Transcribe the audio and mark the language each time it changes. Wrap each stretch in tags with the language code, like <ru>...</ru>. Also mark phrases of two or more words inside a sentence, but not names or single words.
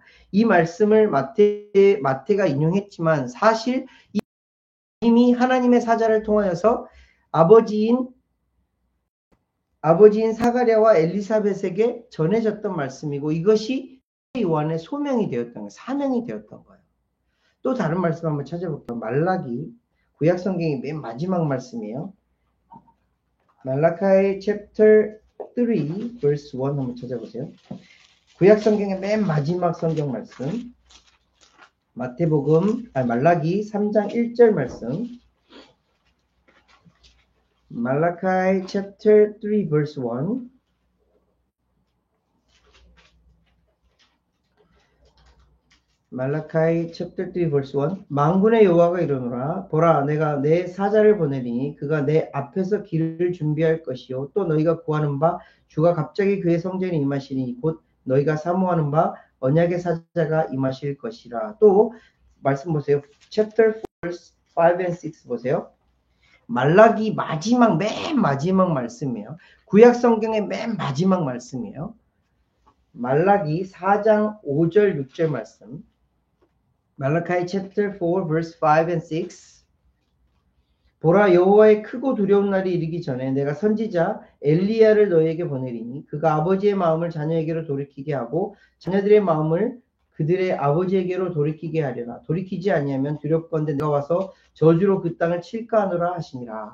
<ko>이 말씀을 마태가 인용했지만 사실 이미 하나님의 사자를 통하여서 아버지인 사가랴와 엘리사벳에게 전해졌던 말씀이고 이것이 요한의 소명이 되었던 거예요. 사명이 되었던 거예요. 또 다른 말씀 한번 찾아볼게요. 말라기 구약 성경의 맨 마지막 말씀이에요.</ko> <en>말라카이 chapter 3 verse 1 한번 찾아보세요.</en> <ko>구약 성경의 맨 마지막 성경 말씀. 말라기 3장 1절 말씀.</ko> <en>말라카이 chapter 3 verse 1. 말라카이 chapter 3 verse 1.</en> <ko>만군의 여호와가 이르노라 보라 내가 내 사자를 보내리니 그가 내 앞에서 길을 준비할 것이요 또 너희가 구하는 바 주가 갑자기 그의 성전에 임하시니 곧 너희가 사모하는 바 언약의 사자가 임하실 것이라. 또 말씀 보세요.</ko> <en>chapter 4 verse 5 and 6 보세요.</en> <ko>말라기 맨 마지막 말씀이에요. 구약 성경의 맨 마지막 말씀이에요. 말라기 4장 5절 6절 말씀.</ko> <en>말라카이 chapter 4 verse 5 and 6.</en> <ko>보라 여호와의 크고 두려운 날이 이르기 전에 내가 선지자 엘리야를 너희에게 보내리니 그가 아버지의 마음을 자녀에게로 돌이키게 하고 자녀들의 마음을 그들의 아버지에게로 돌이키게 하려나. 돌이키지 아니하면 두렵건대 내가 와서 저주로 그 땅을 칠까 하노라 하시니라.</ko>